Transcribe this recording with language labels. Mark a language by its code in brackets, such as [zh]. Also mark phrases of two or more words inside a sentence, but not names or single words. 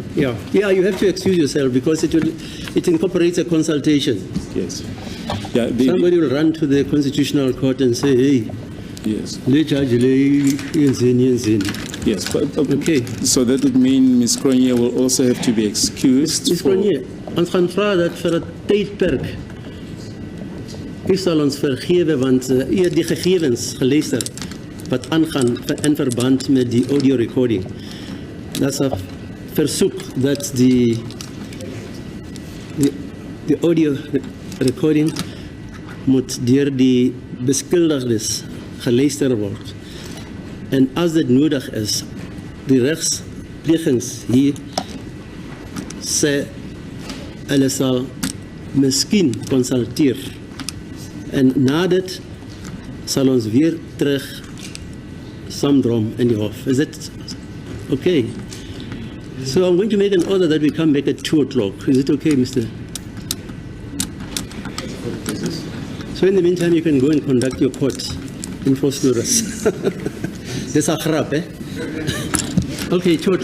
[en] Yeah, you have to excuse yourself because it incorporates a consultation. Yes. Yeah. Somebody will run to the Constitutional Court and say, hey, Yes. [zu] le judge, le yenzeni. [en] Yes. But, Okay. So that would mean Ms. Cronje will also have to be excused. Ms. for- [af] Cronje, ons gaan vra dat vir 'n tydperk u sal ons vergewe want u het die gegevens geluister wat aangaan in verband met die [en] audio recording. [af] That's 'n versoek dat die [en] audio recording [af] moet deur die beskuldigdes geluister word. En as dit nodig is, die regsplegings hier sê hulle sal miskien konsulteer. En na dit sal ons weer terug saamdrom in die hof. [en] Is it okay? So I'm going to make an order that we come back at 2 o'clock. Is it okay, Mr.? So in the meantime, you can go and conduct your court in Fosluras. This is a grap, eh?